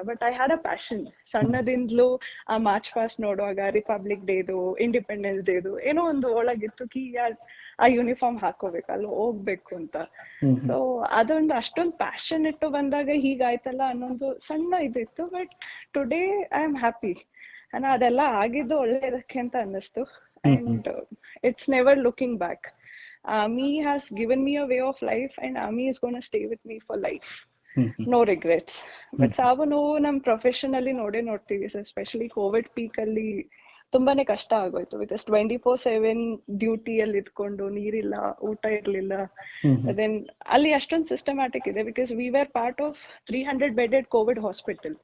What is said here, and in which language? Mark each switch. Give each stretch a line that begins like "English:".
English: But I had a passion.
Kannada: ಸಣ್ಣದಿಂದಲೂ ಆ March past ನೋಡುವಾಗ, republic ಡೇದು, independence ಡೇದು ಏನೋ ಒಂದು ಒಳಗಿತ್ತು ಕಿ ಆ ಯೂನಿಫಾರ್ಮ್ ಹಾಕೋಬೇಕು, ಅಲ್ಲಿ ಹೋಗ್ಬೇಕು ಅಂತ. ಸೊ ಅದೊಂದು ಅಷ್ಟೊಂದು ಪ್ಯಾಷನ್ ಇಟ್ಟು ಬಂದಾಗ ಹೀಗಾಯ್ತಲ್ಲ ಅನ್ನೊಂದು ಸಣ್ಣ ಇದಿತ್ತು.
English: But today I am happy.
Kannada: ಅದೆಲ್ಲ ಆಗಿದ್ದು ಒಳ್ಳೇದಕ್ಕೆ ಅಂತ ಅನ್ನಿಸ್ತು.
English: And it's never looking back. Army has given me a way of life and Army is going to stay with me for life. No regrets.
Kannada: But ಸಾವು ನೋವು ನಮ್ professionally ನೋಡ್ತೀವಿ sir. Especially Covid peak ಅಲ್ಲಿ ತುಂಬಾನೇ ಕಷ್ಟ ಆಗೋಯ್ತು. Because 24/7 ಡ್ಯೂಟಿಯಲ್ಲಿ ಇದ್ಕೊಂಡು ನೀರಿಲ್ಲ, ಊಟ ಇರ್ಲಿಲ್ಲ.
English: then
Kannada: ಅಲ್ಲಿ ಅಷ್ಟೊಂದು ಸಿಸ್ಟಮ್ಯಾಟಿಕ್ ಇದೆ,
English: Because we were part of 300 bedded Covid hospital.